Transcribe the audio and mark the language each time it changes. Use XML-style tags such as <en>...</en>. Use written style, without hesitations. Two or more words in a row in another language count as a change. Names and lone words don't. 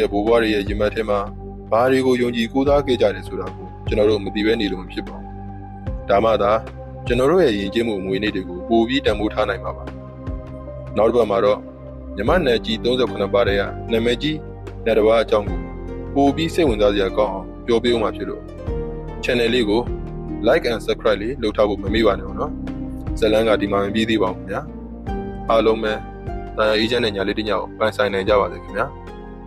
<my>ရဲ့ဘိုးဘွားတွေရဲ့ရင်မက်ထဲမှာဘာတွေကိုယုံကြည်ကိုးစားခဲ့ကြတယ်ဆိုတာကိုကျွန်တော်တို့မသိဘဲနေလို့မဖြစ်ပါဘူး။ဒါမှသာကျွန်တော်တို့ရဲ့ယဉ်ကျေးမှုအမွေအနှစ်တွေကိုပိုပြီးတန်ဖိုးထားနိုင်မှာပါ။နောက်တစ်ပတ်မှာတော့မြမနယ်ကြီး38ပါးတဲ့နာမည်ကြီးနတ်တစ်ပါးအကြောင်းကိုပိုပြီးစိတ်ဝင်စားစရာကောင်းအောင်ပြောပြဦးမှာဖြစ်လို့ channel လေးကို</my> <en>like and subscribe</en> <my>လေးလုပ်ထားဖို့မမေ့ပါနဲ့နော်။ဇလန်းကဒီမှာမပြီးသေးပါဘူးခင်ဗျာ။အားလုံးပဲတရားအေးချမ်းတဲ့ညလေးတစ်ညကိုပိုင်ဆိုင်နိုင်ကြပါစေခင်ဗျာ။</my>